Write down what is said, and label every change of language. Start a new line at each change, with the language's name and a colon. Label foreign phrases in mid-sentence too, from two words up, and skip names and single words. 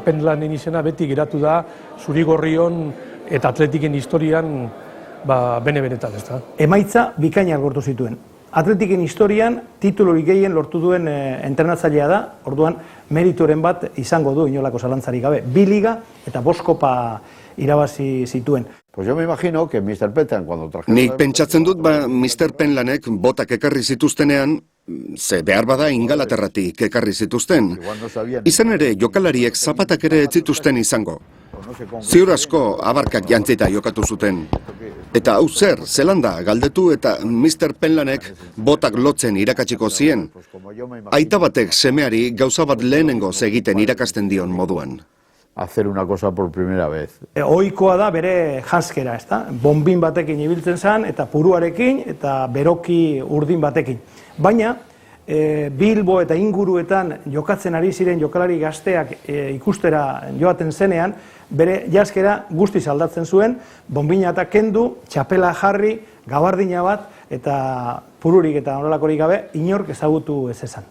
Basque: Penlanen izena beti geratu da Zurigorrion eta Atletiken historian bene-benetan, ez da. Emaitza bikainak lortu zituen. Atletiken historian titulurik gehien lortu duen entrenatzailea da, orduan meritoren bat izango du inolako zalantzarik gabe. 2 liga eta 5 kopa irabazi zituen.
Spanish: Pues yo me imagino que Mr. Penlan, cuando trajeron...
Basque: Nik pentsatzen dut, Mr. Penlanek botak ekarri zituztenean, ze behar bada Ingalaterratik ekarri zituzten. Izan ere, jokalariek zapatak ere ez zituzten izango. Ziur asko abarkak jantzita jokatu zuten. Eta hau zer, zelanda galdetu eta Mr. Penlanek botak lotzen irakatsiko zien. Aita batek semeari gauza bat lehenengoz egiten irakasten dion moduan.
Spanish: Hacer una cosa por primera vez.
Basque: Ohikoa da bere janskera, ezta? Bonbin batekin ibiltzen zen eta puruarekin eta beroki urdin batekin. Baina Bilbo eta inguruetan jokatzen ari ziren jokalari gazteak ikustera joaten zenean, bere janskera guztiz aldatzen zuen, bonbina eta kendu, txapela jarri, gabardina bat eta pururik eta horrelakorik gabe inork ezagutu ez esan.